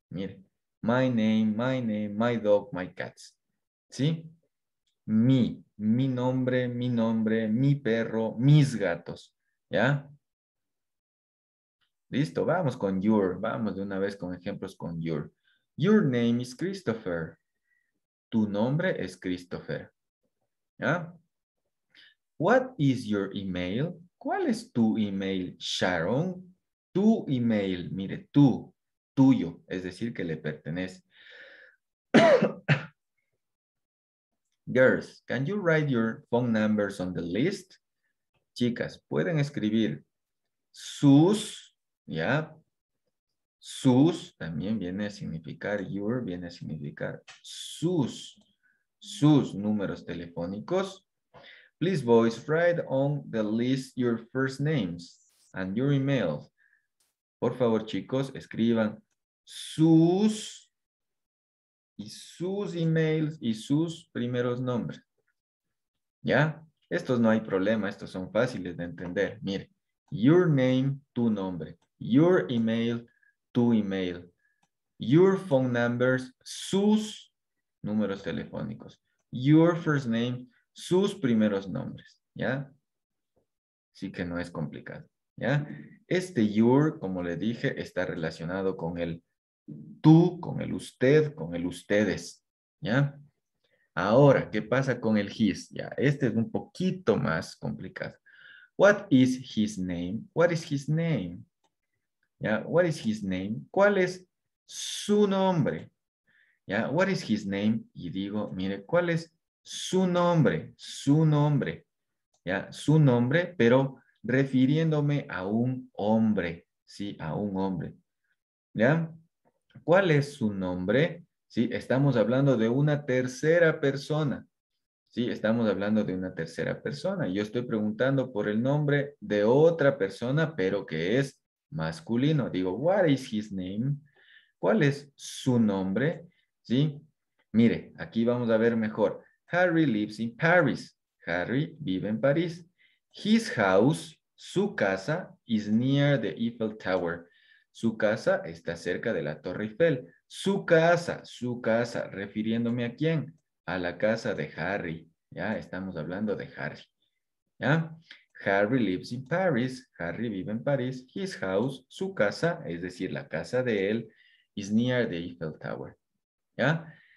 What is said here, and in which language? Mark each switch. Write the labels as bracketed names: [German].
[Spanish] Mire, [English] my dog, my cats. [Spanish] ¿Sí? Mi nombre, mi perro, mis gatos. ¿Ya? Listo, vamos con your. Vamos de una vez con ejemplos con your. [English] Your name is Christopher. [Spanish] Tu nombre es Christopher. ¿Ya? [English] What is your email? [Spanish] ¿Cuál es tu email, Sharon? Tu email, mire, tuyo, es decir, que le pertenece. [English] Girls, can you write your phone numbers on the list? [Spanish] Chicas, pueden escribir sus, ¿ya? Sus también viene a significar your, viene a significar sus números telefónicos. [English] Please, boys, write on the list your first names and your emails. [Spanish] Por favor, chicos, escriban sus emails y sus primeros nombres. ¿Ya? Estos no hay problema, estos son fáciles de entender. Mire, [English] your name, [Spanish] tu nombre. [English] Your email, [Spanish] tu email. [English] Your phone numbers, [Spanish] sus números telefónicos. [English] Your first name, [Spanish] sus primeros nombres, ¿ya? Sí que no es complicado, ¿ya? Este your, como le dije, está relacionado con el tú, con el usted, con el ustedes, ¿ya? Ahora, ¿qué pasa con el his? Ya, este es un poquito más complicado. [English] What is his name? What is his name? [Spanish] ¿Ya? [English] What is his name? [Spanish] ¿Cuál es su nombre? ¿Ya? [English] What is his name? [Spanish] Y digo, mire, ¿cuál es su nombre? Su nombre. ¿Ya? Su nombre, pero refiriéndome a un hombre. Sí, a un hombre. ¿Ya? ¿Cuál es su nombre? Sí, estamos hablando de una tercera persona. Sí, estamos hablando de una tercera persona. Yo estoy preguntando por el nombre de otra persona, pero que es masculino. Digo, [English] what is his name? [Spanish] ¿Cuál es su nombre? ¿Sí? Mire, aquí vamos a ver mejor. [English] Harry lives in Paris. Harry [Spanish] vive en París. [English] His house, [Spanish] su casa, [English] is near the Eiffel Tower. [Spanish] Su casa está cerca de la Torre Eiffel. Su casa, refiriéndome a quién? A la casa de Harry. Ya, estamos hablando de Harry. ¿Ya? [English] Harry lives in Paris. [Spanish] Harry vive en París. [English] His house, [Spanish] su casa, es decir, la casa de él, [English] is near the Eiffel Tower. [Spanish] ¿Ya?